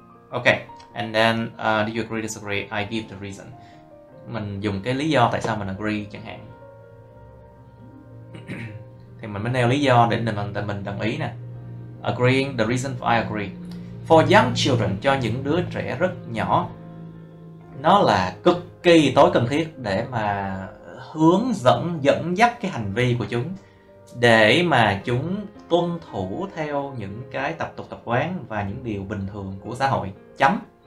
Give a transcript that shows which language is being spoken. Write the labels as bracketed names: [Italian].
[English] Okay, and then do you agree, disagree? I give the reason. [Vietnamese] Mình dùng cái lý do tại sao mình agree chẳng hạn. Thì mình mới nêu lý do để mình đồng ý nè. [English] Agreeing, the reason I agree. For young children, [Vietnamese] cho những đứa trẻ rất nhỏ, nó là cực kỳ tối cần thiết để mà hướng dẫn dắt cái hành vi của chúng, để mà chúng tuân thủ theo những cái tập tục tập quán và những điều bình thường của xã hội. Chấm.